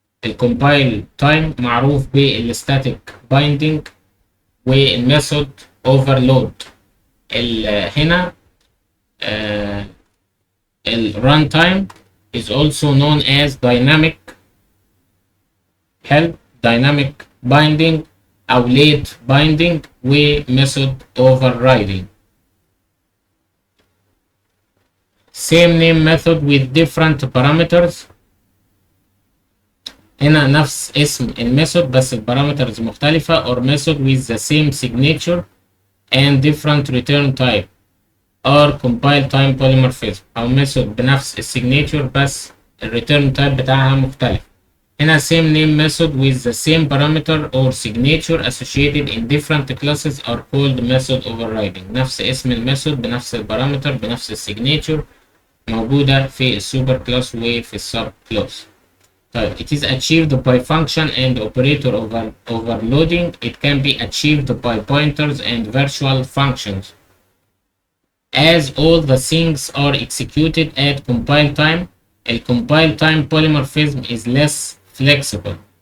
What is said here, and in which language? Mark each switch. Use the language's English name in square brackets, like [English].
[Arabic] الكومبايل تايم معروف بالستاتيك بايندينج والميثود اوفرلود. هنا الران تايم [English] is also known as dynamic help, dynamic binding أو late binding و method overriding. same name method with different parameters. [Arabic] هنا نفس اسم الميثود بس البارامترز مختلفة [English] or method with the same signature and different return type or compile time polymorphism [Arabic] أو method بنفس السيجنيتشر بس الريتيرن تايب بتاعها مختلف. [English] هنا same name method with the same parameter or signature associated in different classes are called method overriding. [Arabic] نفس اسم الميثود بنفس البارامتر بنفس السيجنيتشر موجودة في السوبر كلاس وفي السب كلاس. [English] طيب it is achieved by function and operator overloading. It can be achieved by pointers and virtual functions. As all the things are executed at compile time, the compile time polymorphism is less flexible.